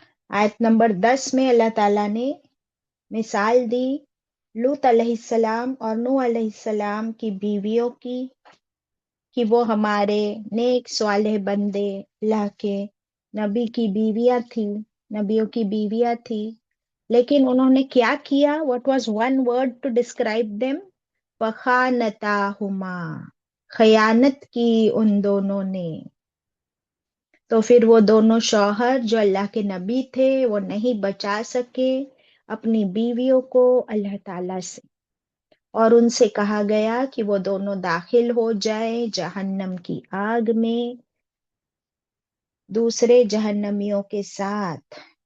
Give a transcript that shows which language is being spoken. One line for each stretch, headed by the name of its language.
Hindi: आयत नंबर 10 में अल्लाह ताला ने मिसाल दी लूत अलैहिस्सलाम और नूह अलैहिस्सलाम की बीवियों की, कि वो हमारे नेक स्वालेह बंदे अल्लाह के नबी की बीवियां थी, नबियों की बीवियां थी। लेकिन उन्होंने क्या किया?
English: What was one word to describe them?
Hindi: फखानताहुमा, खयानत की उन दोनों ने। तो फिर वो दोनों शौहर जो अल्लाह के नबी थे वो नहीं बचा सके अपनी बीवियों को अल्लाह ताला से, और उनसे कहा गया कि वो दोनों दाखिल हो जाए जहन्नम की आग में दूसरे जहन्नमियों के साथ।